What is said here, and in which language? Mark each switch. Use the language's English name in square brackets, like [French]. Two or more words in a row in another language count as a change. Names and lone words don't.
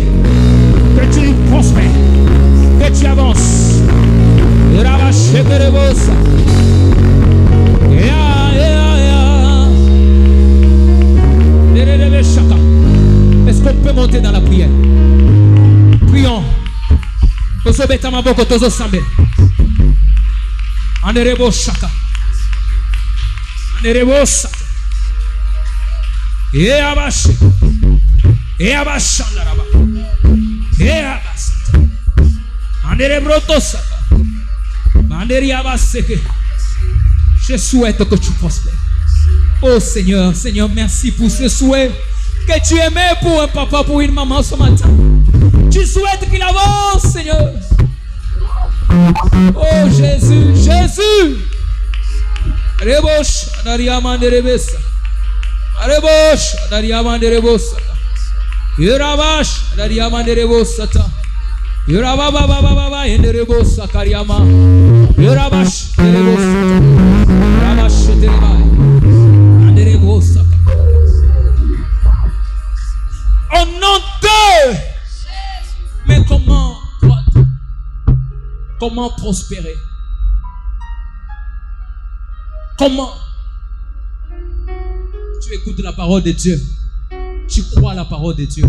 [French] Que tu prospères. Que tu avances. Est-ce qu'on peut monter dans la prière? Prions. Anerebo Shaka. Anerebo Sata. Eabash. Eabashandaraba. Eabasata. Anerebroto Sata. Manderiabaseke. Je souhaite que tu prospères. Oh Seigneur, Seigneur, merci pour ce souhait que tu aimais pour un papa, pour une maman ce matin. Tu souhaites qu'il avance, Seigneur. Oh Jésus, Jésus. Rebosh, Anariamanderebesa. Rebosh, Anariamanderebosata. Yurabash, Anariamanderebosata. Yurababa, Enderebosa Kariama. Yurabash, Derebosata. Rabash, Derebai. Anderebosata. Au nom de. Mais comment croître? Comment prospérer? Comment? Tu écoutes la parole de Dieu. Tu crois la parole de Dieu.